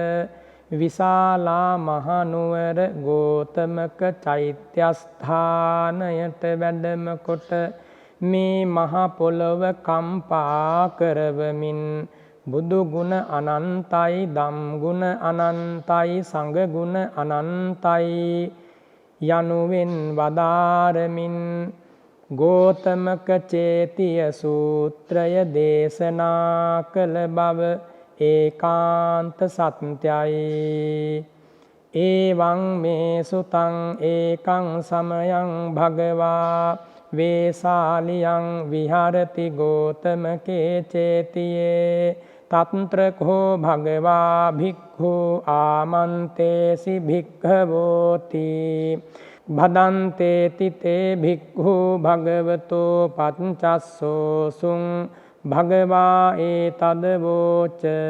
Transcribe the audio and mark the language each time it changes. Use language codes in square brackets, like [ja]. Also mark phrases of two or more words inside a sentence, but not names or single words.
[si] විශාලා මහනුවර ගෝතමක චෛත්‍යස්ථානයට වැඩම කොට මේ මහ පොළොව කම්පා කරවමින් බුදු ගුණ අනන්තයි, ධම් ගුණ අනන්තයි, සංඝ ගුණ අනන්තයි යනුවෙන් වදාරමින් ගෝතමක චේතිය සූත්‍රය දේශනා කළ බව ඒකාන්ත සත්‍යයි. [pi] ඒවං මේ සුතං ඒකං සමයං භගවා වේසාලියං විහරති ගෝතමකේ චේතියේ තත්‍රකෝ භගවා භික්ඛු ආමන්තේසි භික්ඛවෝති භදන්තේති තේ භික්ඛු භගවතෝ පච්චස්සෝසුං භගවා ඒතදවෝච